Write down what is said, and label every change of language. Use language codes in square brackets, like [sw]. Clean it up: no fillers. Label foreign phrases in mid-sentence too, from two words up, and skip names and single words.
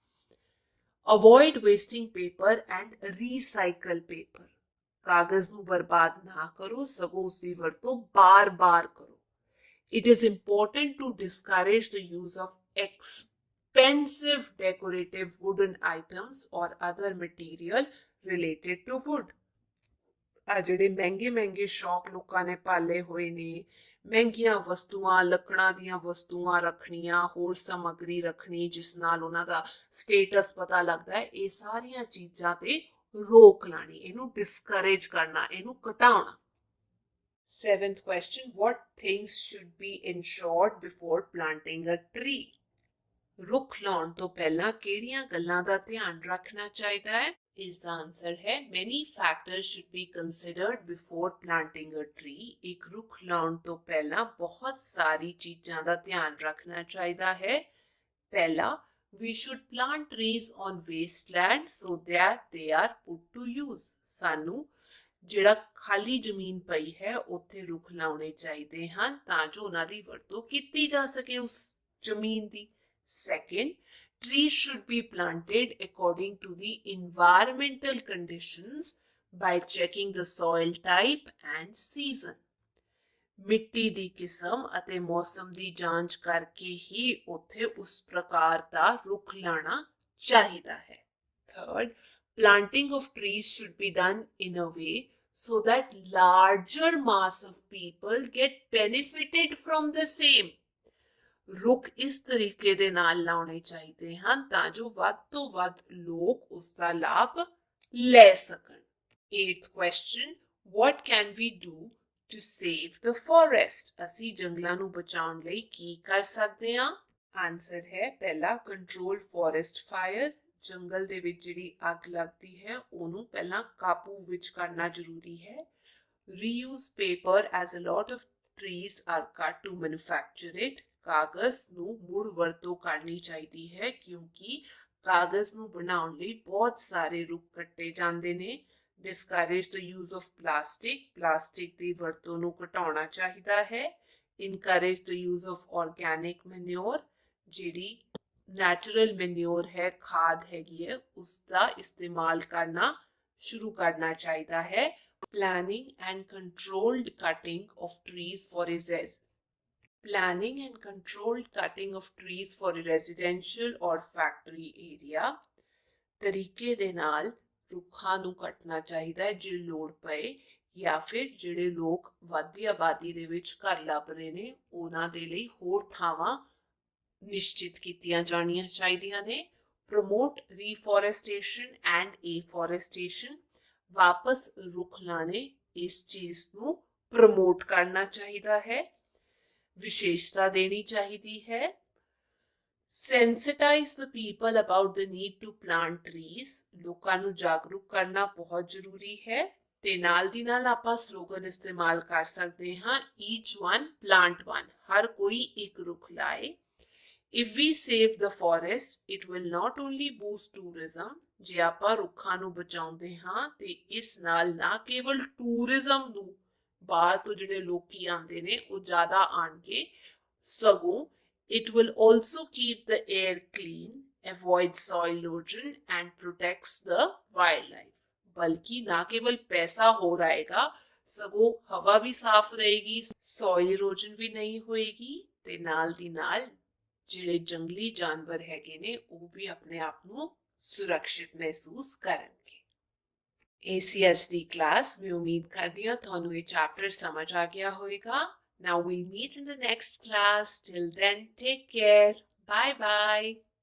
[en] Avoid wasting paper and recycle paper. [pa] कागज ਨੂੰ ਬਰਬਾਦ ਨਾ ਕਰੋ ਸਗੋਂ ਉਸ ਦੀ ਵਰਤੋਂ ਬਾਰ-ਬਾਰ ਕਰੋ. [en] It is important to discourage the use of expensive decorative wooden items or other material related to wood. [pa] ਆ ਜਿਹੜੇ ਮਹਿੰਗੇ ਸ਼ੌਕ ਲੋਕਾਂ ਨੇ ਪਾਲੇ ਹੋਏ ਨੇ ਮਹਿੰਗੀਆਂ ਵਸਤੂਆਂ ਲੱਕੜਾਂ ਦੀਆਂ ਵਸਤੂਆਂ ਰੱਖਣੀਆਂ ਹੋਰ ਸਮੱਗਰੀ ਰੱਖਣੀ ਜਿਸ ਨਾਲ ਉਹਨਾਂ ਦਾ ਸਟੇਟਸ ਪਤਾ ਲੱਗਦਾ ਹੈ ਇਹ ਸਾਰੀਆਂ ਚੀਜ਼ਾਂ ਤੇ ਰੋਕ ਲਾਣੀ ਇਹਨੂੰ ਡਿਸਕਰੇਜ ਕਰਨਾ ਇਹਨੂੰ ਘਟਾਉਣਾ. [en] Seventh question, what things should be ensured before planting a tree? [pa] ਰੁੱਖ ਲਾਉਣ ਤੋਂ ਪਹਿਲਾਂ ਕਿਹੜੀਆਂ ਗੱਲਾਂ ਦਾ ਧਿਆਨ ਰੱਖਣਾ ਚਾਹੀਦਾ ਹੈ? ਇਸ ਦਾ ਆਨਸਰ ਹੈ [en] many factors should be considered before planting a tree. [pa] ਇੱਕ ਰੁੱਖ ਲਾਉਣ ਤੋਂ ਪਹਿਲਾਂ ਬਹੁਤ ਸਾਰੀ ਚੀਜ਼ਾਂ ਦਾ ਧਿਆਨ ਰੱਖਣਾ ਚਾਹੀਦਾ ਹੈ. ਪਹਿਲਾ, [en] we should plant trees on wasteland so that they are put to use. [pa] ਸਾਨੂੰ ਜਿਹੜਾ ਖਾਲੀ ਜ਼ਮੀਨ ਪਈ ਹੈ ਉੱਥੇ ਰੁੱਖ ਲਾਉਣੇ ਚਾਹੀਦੇ ਹਨ ਤਾਂ ਜੋ ਉਹਨਾਂ ਦੀ ਵਰਤੋਂ ਕੀਤੀ ਜਾ ਸਕੇ ਉਸ ਜ਼ਮੀਨ ਦੀ. [en] Second, Trees should be planted according to the environmental conditions by checking the soil type and season. [pa] ਮਿੱਟੀ ਦੀ ਕਿਸਮ ਅਤੇ ਮੌਸਮ ਦੀ ਜਾਂਚ ਕਰਕੇ ਹੀ ਉੱਥੇ ਉਸ ਪ੍ਰਕਾਰ ਦਾ ਰੁੱਖ ਲਾਣਾ ਚਾਹੀਦਾ ਹੈ. [en] Third, planting of trees should be done in a way so that larger mass of people get benefited from the same. [pa] ਰੁੱਖ ਇਸ ਤਰੀਕੇ ਦੇ ਨਾਲ ਲਾਉਣੇ ਚਾਹੀਦੇ ਹਨ ਤਾਂ ਜੋ ਵੱਧ ਤੋਂ ਵੱਧ ਲੋਕ ਉਸ ਦਾ ਲਾਭ ਲੈ ਸਕਣ. [en] 8th question, what can we do to save the forest? [pa] ਅਸੀਂ ਜੰਗਲਾਂ ਨੂੰ ਬਚਾਉਣ ਲਈ ਕੀ ਕਰ ਸਕਦੇ ਹਾਂ? [en] ਆਨਸਰ [pa] ਹੈ ਪਹਿਲਾ, [en] control forest fire. [pa] ਜੰਗਲ ਦੇ ਵਿੱਚ ਜਿਹੜੀ ਅੱਗ ਲੱਗਦੀ ਹੈ ਉਹਨੂੰ ਪਹਿਲਾਂ ਕਾਬੂ ਵਿੱਚ ਕਰਨਾ ਜ਼ਰੂਰੀ ਹੈ. [en] reuse paper as a lot of trees are cut to manufacture it. [pa] ਕਾਗਜ਼ ਨੂੰ ਮੁੜ ਵਰਤੋਂ ਕਰਨੀ ਚਾਹੀਦੀ ਹੈ ਕਿਉਂਕਿ ਕਾਗਜ਼ ਨੂੰ ਬਣਾਉਣ ਲਈ ਬਹੁਤ ਸਾਰੇ ਰੁੱਖ ਕੱਟੇ ਜਾਂਦੇ ਨੇ. [en] Discourage the use of plastic. [pa] ਪਲਾਸਟਿਕ ਦੀ ਵਰਤੋਂ ਨੂੰ ਘਟਾਉਣਾ ਚਾਹੀਦਾ ਹੈ. [en] Encourage the use of organic manure. [pa] ਜਿਹੜੀ [en] natural manure [pa] ਹੈ, ਖਾਦ ਹੈਗੀ ਹੈ, ਉਸ ਦਾ ਇਸਤੇਮਾਲ ਕਰਨਾ ਸ਼ੁਰੂ ਕਰਨਾ ਚਾਹੀਦਾ ਹੈ. [en] Planning and controlled cutting of trees for planning and controlled cutting of trees for a residential or factory area. [pa] ਤਰੀਕੇ ਦੇ ਨਾਲ ਰੁੱਖਾਂ ਨੂੰ ਕੱਟਣਾ ਚਾਹੀਦਾ ਹੈ ਜੇ ਲੋੜ ਪਏ, ਜਾਂ ਫਿਰ ਜਿਹੜੇ ਲੋਕ ਵੱਧਦੀ ਆਬਾਦੀ ਦੇ ਵਿੱਚ ਘਰ ਲੱਭ ਰਹੇ ਨੇ ਉਹਨਾਂ ਦੇ ਲਈ ਹੋਰ ਥਾਵਾਂ ਨਿਸ਼ਚਿਤ ਕੀਤੀਆਂ ਜਾਣੀਆਂ ਚਾਹੀਦੀਆਂ ਨੇ. [en] promote reforestation and afforestation. [pa] ਵਾਪਸ ਰੁੱਖ ਲਾਣੇ, ਇਸ ਚੀਜ਼ ਨੂੰ ਪ੍ਰਮੋਟ ਕਰਨਾ ਚਾਹੀਦਾ ਹੈ, ਵਿਸ਼ੇਸ਼ਤਾ ਦੇਣੀ ਚਾਹੀਦੀ ਹੈ. [en] Sensitize the people about the need to plant trees. [pa] ਲੋਕਾਂ ਨੂੰ ਜਾਗਰੂਕ ਕਰਨਾ ਬਹੁਤ ਜ਼ਰੂਰੀ ਹੈ. ਤੇ ਨਾਲ ਦੀ ਨਾਲ ਆਪਾਂ ਸਲੋਗਨ ਇਸਤੇਮਾਲ ਕਰ ਸਕਦੇ ਹਾਂ, [en] each one plant one. [pa] ਹਰ ਕੋਈ ਇੱਕ ਰੁੱਖ ਲਾਏ. [en] If we save the forest, it will not only boost tourism. [pa] ਜੇ ਆਪਾਂ ਰੁੱਖਾਂ ਨੂੰ ਬਚਾਉਂਦੇ ਹਾਂ ਤੇ ਇਸ ਨਾਲ ਨਾ ਕੇਵਲ ਟੂਰਿਜ਼ਮ ਨੂੰ, ਬਾਹਰ ਤੋਂ ਜਿਹੜੇ ਲੋਕੀ ਆਉਂਦੇ ਨੇ ਉਹ ਜ਼ਿਆਦਾ ਆਣਗੇ, ਸਗੋਂ [en] it will also keep the air clean, avoid soil erosion and protects the wildlife. [pa] ਬਲਕਿ ਨਾ ਕੇਵਲ ਪੈਸਾ ਹੋਰ ਆਏਗਾ, ਸਗੋਂ ਹਵਾ ਵੀ ਸਾਫ਼ ਰਹੇਗੀ, [en] soil erosion [pa] ਵੀ ਨਹੀਂ ਹੋਏਗੀ ਤੇ ਨਾਲ ਦੀ ਨਾਲ ਜਿਹੜੇ ਜੰਗਲੀ ਜਾਨਵਰ ਹੈਗੇ ਨੇ ਉਹ ਵੀ ਆਪਣੇ ਆਪ ਨੂੰ ਸੁਰੱਖਿਅਤ ਮਹਿਸੂਸ ਕਰਨਗੇ. ਇਹ ਸੀ ਅੱਜ ਦੀ ਕਲਾਸ. ਮੈਂ ਉਮੀਦ ਕਰਦੀ ਹਾਂ ਤੁਹਾਨੂੰ ਇਹ ਚੈਪਟਰ ਸਮਝ ਆ ਗਿਆ ਹੋਵੇਗਾ. [en] Now we'll meet in the next class. Till then, take care. Bye bye.